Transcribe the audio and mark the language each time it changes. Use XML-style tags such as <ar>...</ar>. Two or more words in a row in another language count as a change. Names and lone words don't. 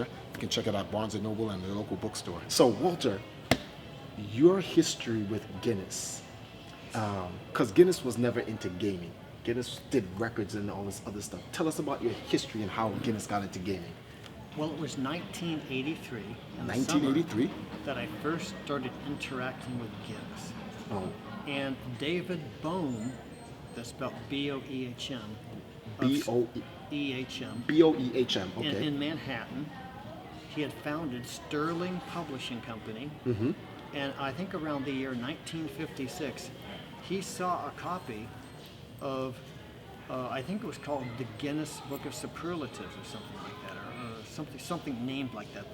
<en>You can check it out Barnes & Noble and the local bookstore. So Walter, your history with Guinness, because Guinness was never into gaming. Guinness did records and all this other stuff. Tell us about your history and how Guinness got into gaming. Well, it was 1983, in the 1983? summer, that I first started interacting with Guinness. Oh. And David Bohm, that's spelled B-O-E-H-M. B-O-E-H-M. B-O-E-H-M, okay. In Manhattan. He had founded Sterling Publishing Company. Mm-hmm. And I think around the year 1956, he saw a copy of, I think it was called the Guinness Book of Superlatives or something like that, or something named like that.</en>